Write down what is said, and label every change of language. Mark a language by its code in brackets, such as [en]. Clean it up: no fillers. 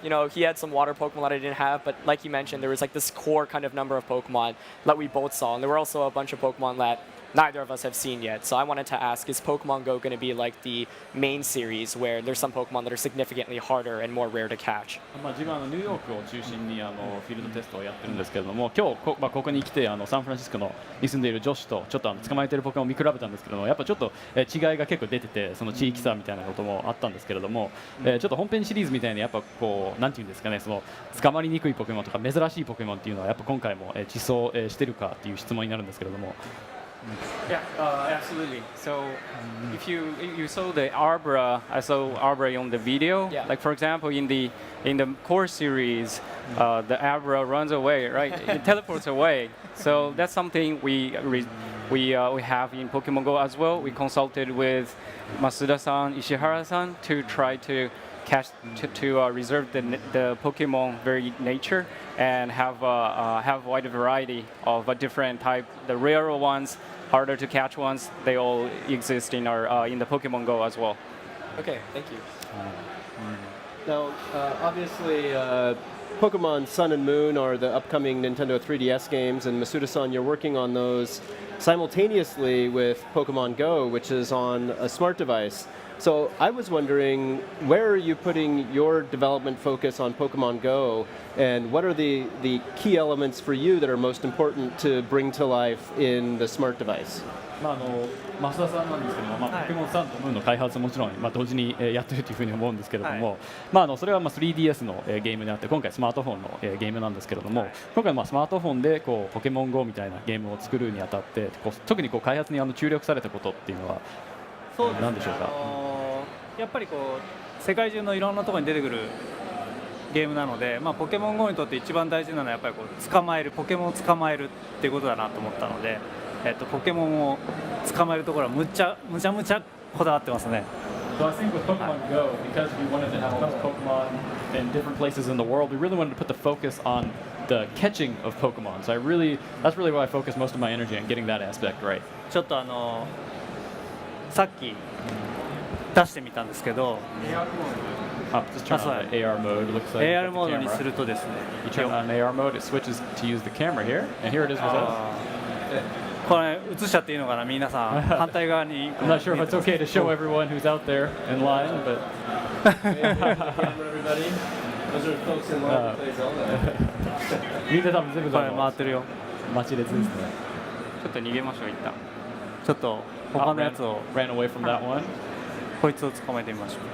[en] You know, he had some water Pokemon that I didn't have, but like you mentioned, there was like this core kind of number of Pokemon that we both saw, and there were also a bunch of Pokemon that neither of us have seen yet. So I wanted to ask, is Pokemon Go going to be like the main series where there's some Pokemon that are significantly harder and more rare to catch? [ja] まあ自分はニューヨークを中心にフィールドテストをやってるんですけれども、今日ここに来てサンフランシスコに住んでいる女子とちょっと捕まえているポケモンを見比べたんですけども、やっぱちょっと違いが結構出てて、その地域差みたいなこともあったんですけれども、ちょっと本編シリーズみたいにやっぱこうなんていうんですかね、その捕まりにくいポケモンとか珍しいポケモンっていうのはやっぱ今回も地層してるかっていう質問になるんですけれども。 [en] Yeah, absolutely. So if you saw the Arbra, I saw Arbra on the video. Yeah. Like for example, in the core series, the Arbra runs away, right? It teleports away. So that's something we have in Pokemon Go as well. We consulted with Masuda-san, Ishihara-san to try to catch to reserve the Pokemon very nature and have wide variety of different type. The rarer ones, harder to catch ones, they all exist in the Pokemon Go as well. Okay, thank you. Now, obviously, Pokemon Sun and Moon are the upcoming Nintendo 3DS games, and Masuda-san, you're working on those simultaneously with Pokemon Go, which is on a smart device. So I was wondering, where are you putting your development focus on Pokemon Go, and what are the key elements for you that are most important to bring to life in the smart device? [ja] 増田さんなんですけども、ポケモンサンとムーンの開発ももちろん、同時にやっているというふうに思うんですけれども、それは3DS のゲームであって、今回スマートフォンのゲームなんですけれども、今回スマートフォンでポケモン GO みたいなゲームを作るにあたって特に開発に注力されたことっていうのは何でしょうか？やっぱり世界中のいろんなところに出てくるゲームなので、ポケモン GO にとって一番大事なのはやっぱりポケモンを捕まえるっていうことだなと思ったので、ポケモンを捕まえるところはむちゃこだわってますね。 [en] So I think with Pokemon Go, because we wanted to have a bunch of Pokemon in different places in the world, we really wanted to put the focus on the catching of Pokemon. So that's really why I focus most of my energy on getting that aspect right. [ja] ちょっとさっき出してみたんですけど、 [en] just turn on the AR mode. It looks like [ja] AR モードにするとですね、 [en] you turn on AR mode, it switches to use the camera here, and here it is with us. [ja] これ映しちゃっていいのかな、皆さん反対側に。 [en] I'm not sure if it's okay to show everyone who's out there in line, but Everybody, those are folks in line to play Zelda. [ja] みんな多分全部これ回ってるよ。待ち列ですね。ちょっと逃げましょう一旦。ちょっと他のやつを [en] ran away from that one. [ja] こいつを捕まえてみましょう。